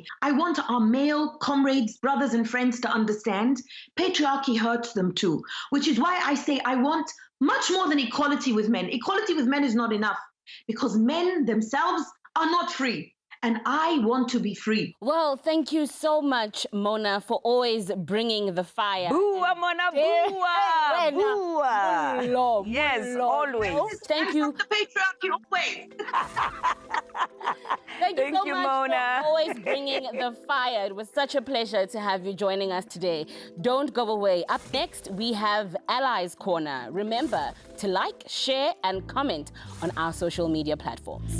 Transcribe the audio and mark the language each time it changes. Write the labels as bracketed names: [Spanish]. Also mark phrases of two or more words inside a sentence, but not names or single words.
[English] I want our male comrades, brothers, and friends to understand patriarchy hurts them too, which is why I say I want much more than equality with men. Equality with men is not enough, because men themselves are not free. And I want to be free. Well, thank you so much, Mona, for always bringing the fire. Booa, Mona, booa! Booa! Yes, always. Thank you. The patriarchy always. Thank you so you, much Mona. for always bringing the fire. It was such a pleasure to have you joining us today. Don't go away. Up next, we have Allies Corner. Remember to like, share, and comment on our social media platforms.